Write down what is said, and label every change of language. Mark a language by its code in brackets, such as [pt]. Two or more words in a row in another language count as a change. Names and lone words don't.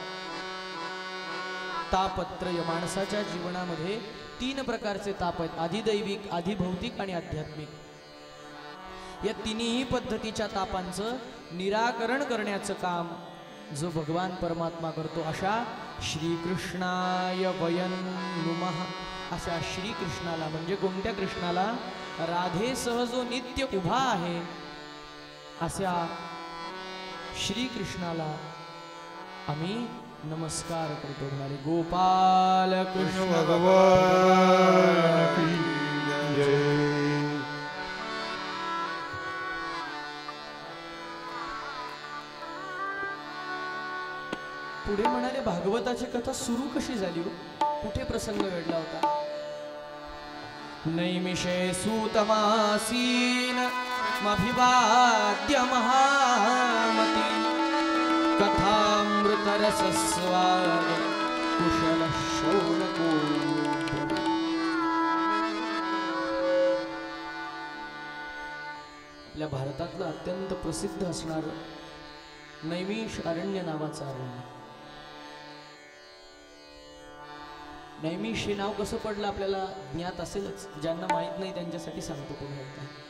[mr] तापत्रय, माणसाच्या जीवनामध्ये 3 प्रकारचे ताप आहेत, अधिदैविक, अधिभौतिक आणि आध्यात्मिक. या तिन्ही पद्धतीच्या तापांचं निराकरण करण्याचं काम जो भगवान परमात्मा करतो, अशा [sa] श्रीकृष्णाय वयं नुमः, [mr] अशा श्रीकृष्णाला, म्हणजे कोणत्या कृष्णाला? राधेसह जो नित्य उभा आहे अशा श्रीकृष्णाला आम्ही नमस्कार करतो. म्हणाले, [hi] गोपाल कृष्ण भगवान की जय. [mr] पुढे म्हणाले, भागवताची कथा सुरू कशी झाली हो? कुठे प्रसंग घडला होता? [sa] नैमिषे सूतमासीन मभिवाद्य महामती, कथामृत रसस्वाद कुशल शौनको. [mr] आपल्या भारतातलं अत्यंत प्रसिद्ध असणार नैमिष अरण्य नावाचं अरण्य. नैमिष हे नाव कसं पडलं आपल्याला ज्ञात असेलच, ज्यांना माहित नाही त्यांच्यासाठी सांगतो पुन्हा एकदा.